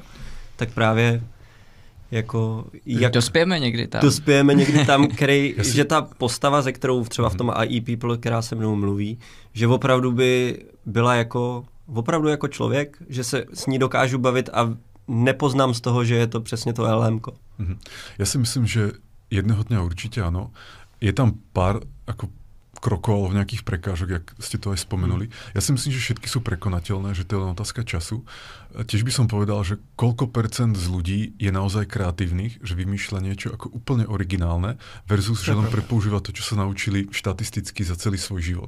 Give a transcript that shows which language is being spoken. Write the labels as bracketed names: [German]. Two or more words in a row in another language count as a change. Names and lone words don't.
[Czech] Tak právě jako... Dospějeme někdy tam, že ta postava, ze kterou třeba v tom AI People, která se mnou mluví, že opravdu by byla opravdu jako člověk, že se s ní dokážu bavit a nepoznám z toho, že je to přesně to LM-ko. [Slovak] Ja si myslím, že jedného dňa určite áno. Je tam pár ako krokov alebo nejakých prekážok, jak ste to aj spomenuli. Ja si myslím, že všetky sú prekonateľné, že to je len otázka času. Tiež by som povedal, že koľko percent z ľudí je naozaj kreatívnych, že vymýšľa niečo ako úplne originálne versus, že len prepoužíva to, čo sa naučili štatisticky za celý svoj život.